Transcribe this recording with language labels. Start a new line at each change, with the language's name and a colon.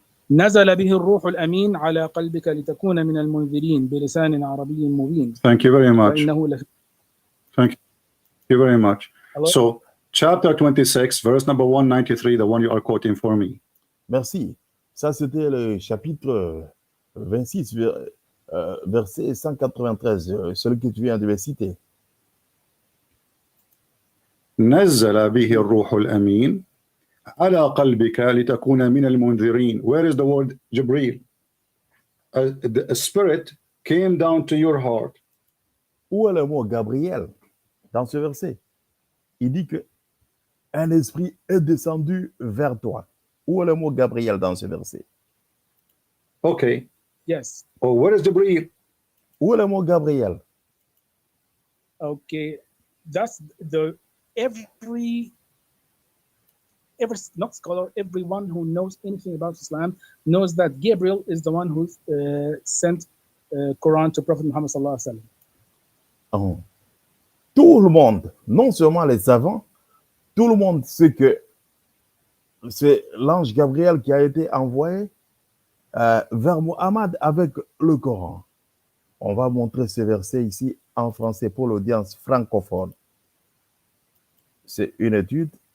Arabic: نزل به الروح الأمين على قلبك لتكون من المنذرين بلسان عربي مبين.
English: Thank you very much. Thank you very much. Hello? So, chapter 26, verse number 193, the one you are quoting for me.
French: Merci. Ça, c'était le chapitre 26, verset 193, celui que tu viens de me citer.
Arabic: نزل به الروح الأمين على قلبك لتكون من المنذرين.
English: Where is the word Jibril? A spirit came down to your heart.
French: Où est le mot Gabriel dans ce verset? Il dit que un esprit est descendu vers toi. Où est le mot Gabriel dans ce verset?
English: Okay. Yes. Oh, where is Jibril?
French: Où est le mot Gabriel?
English: Okay, that's the every not scholar, everyone who knows anything about Islam knows that Gabriel is the one who sent Quran to Prophet Muhammad
Arabic: sallallahu alaihi wasallam.
French: Tout le monde, non seulement les savants, tout le monde sait que c'est l'ange Gabriel qui a été envoyé vers Muhammad avec le Coran. On va montrer ce verset ici en français pour l'audience francophone. C'est une étude.